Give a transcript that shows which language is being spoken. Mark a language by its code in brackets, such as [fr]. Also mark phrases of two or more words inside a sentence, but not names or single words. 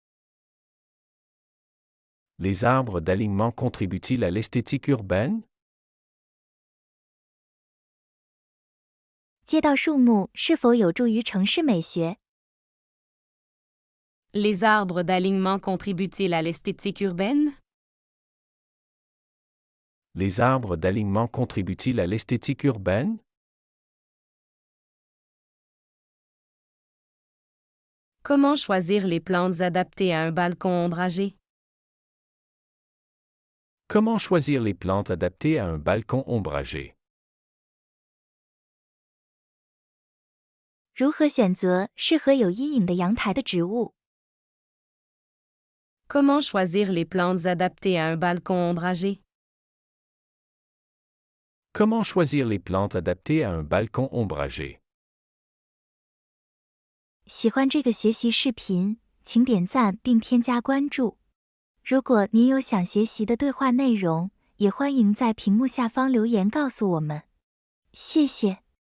[fr] Les arbres d'alignement contribuent-ils à l'esthétique urbaine? [zh] 街道树木是否有助于城市美学？ [fr] Les arbres d'alignement contribuent-ils à l'esthétique urbaine? Les arbres d'alignement contribuent-ils à l'esthétique urbaine? Comment choisir les plantes adaptées à un balcon ombragé? Comment choisir les plantes adaptées à un balcon ombragé? [zh] 如何选择适合有阴影的阳台的植物？ [fr] Comment choisir les plantes adaptées à un balcon ombragé? Comment choisir les plantes adaptées à un balcon ombragé? [zh] 喜欢这个学习视频，请点赞并添加关注。如果您有想学习的对话内容，也欢迎在屏幕下方留言告诉我们。谢谢。